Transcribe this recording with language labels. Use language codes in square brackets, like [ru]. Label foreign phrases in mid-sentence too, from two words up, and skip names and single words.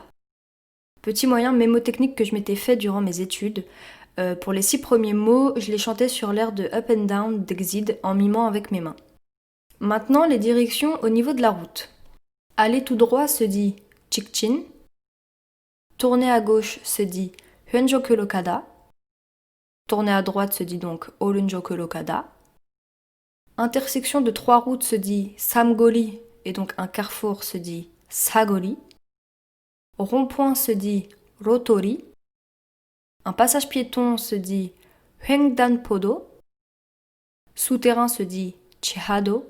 [fr] Petit moyen mémotechnique que je m'étais fait durant mes études. Pour les 6 premiers mots, je les chantais sur l'air de Up and Down d'Exid en mimant avec mes mains. Maintenant, les directions au niveau de la route. Aller tout droit se dit 직진. Tourner à gauche se dit [ko] 왼쪽으로 가다. [fr] Tourner à droite se dit donc [ko] 오른쪽으로 가다. [fr] Intersection de 3 routes se dit 삼거리 et donc un carrefour se dit 사거리. Rond-point se dit 로터리. Un passage piéton se dit 횡단포도. Souterrain se dit 지하도.